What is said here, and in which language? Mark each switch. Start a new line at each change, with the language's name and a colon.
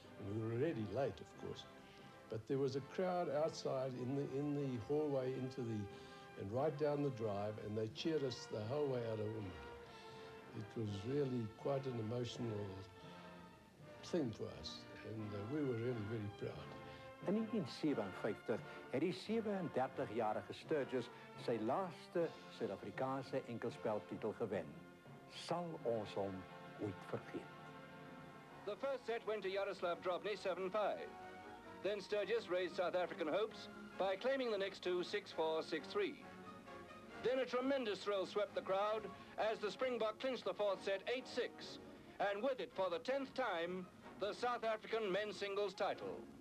English: And we were already late, of course. But there was a crowd outside in the hallway and right down the drive, and they cheered us the whole way out of Wimbledon. It was really quite an emotional thing for us, and we were really very proud.
Afrikaans: In 1957 het die 37-jarige Sturgis sy laaste Suid-Afrikaanse enkelspeltitel gewen. Sal ons hom ooit vergeet?
English: The first set went to Jaroslav Drobny, 7-5. Then Sturgis raised South African hopes by claiming the next two 6-4, 6-3. Then a tremendous thrill swept the crowd as the Springbok clinched the 4th set 8-6, and with it for the 10th time, the South African men's singles title.